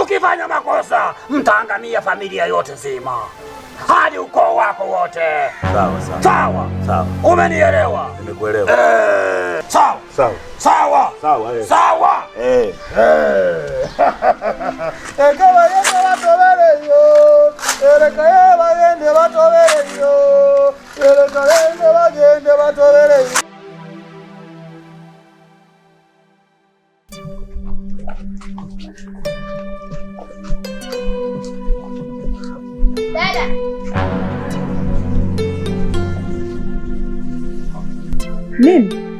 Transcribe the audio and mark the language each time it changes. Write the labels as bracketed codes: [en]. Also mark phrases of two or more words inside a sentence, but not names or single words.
[sw] Ukifanya makosa mtaangamia familia yote nzima. Hadi ukoo wako wote. Sawa sawa. Sawa? Sawa. Umenielewa? Nimekuelewa. Sawa. Sawa. Sawa. Sawa. Sawa. Kama yende batobere yo, eleka bagende batobere yo, eleka bagende batobere yo. Dada. Mimi?